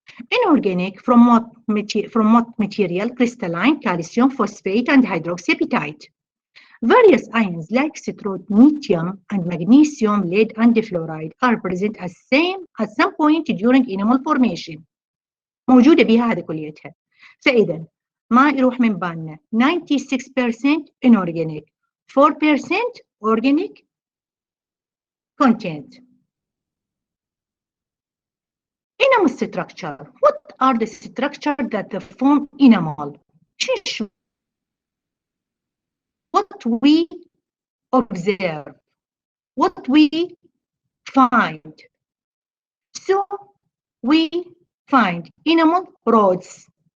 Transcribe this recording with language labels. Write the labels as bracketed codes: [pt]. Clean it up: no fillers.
[en] Inorganic from what material? Crystalline, calcium, phosphate, and hydroxyapatite. Various ions like strontium and magnesium, lead, and fluoride are present at some point during enamel formation. [ar] موجودة بها هذه كليتها. فإذا ما يروح من بالنا 96% inorganic, 4% organic content. [en] Enamel structure. What are the structures that form enamel? What we observe, what we find? So we find enamel rods.